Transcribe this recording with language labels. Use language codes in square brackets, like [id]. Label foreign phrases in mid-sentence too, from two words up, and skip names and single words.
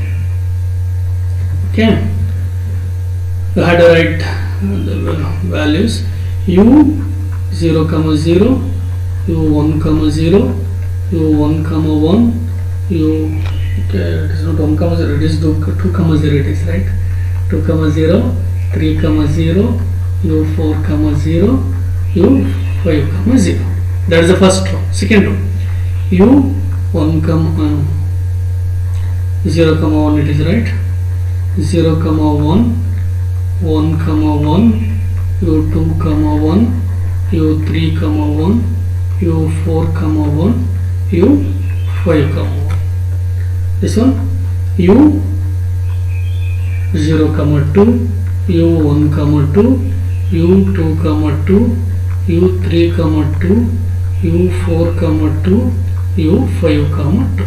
[en] Okay, we had to write the values u 0, 0, u 1, 0, u 1, 1, u, okay, it is not 1, 0, it is 2, 0, it is right, 2, 0, 3, 0, u 4, 0, u 5, 0. That is the first row. Second row, u 1, 0, 1, it is right, 0, 1, 1, 1, u 2, 1, u 3, 1, u 4, 1, u 5, 1. This one, u 0, 2, u 1, 2, u 2, 2, u 3, 2, u 4, 2, u 5, 2.